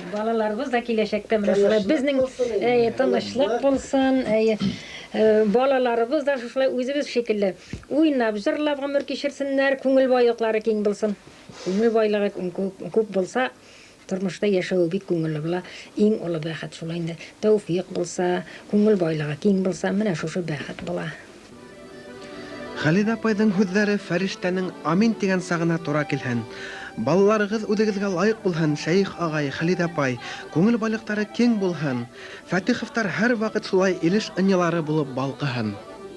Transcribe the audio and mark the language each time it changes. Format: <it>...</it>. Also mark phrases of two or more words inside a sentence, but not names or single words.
<tt>Балаларыбыз да киләчәктә менә шулай безнең тынычлык булсын, балаларыбыз да шулай үзебез шикелле уйнап, җырлап гомер кичерсеннәр, күңел байлыклары киң булсын. Күңел байлыгы күп булса, тормышта яшәү бик күңелле була. Иң олы бәхет шулай инде. Тәүфиq булса, күңел байлыгы киң булса, менә шушы бәхет була.</tt> <ba>Хәлидә апайҙың һүҙҙәре фәрештәнең амин тигән сағына тура килһен. Балаларығыҙ үҙегеҙгә лайыҡ булһын, Шәйх ағай, Хәлидә апай, күңел байлыҡтары киң булһын. Фәтиховтар һәр ваҡыт шулай илеш ынйылары булып балҡыһын.</ba>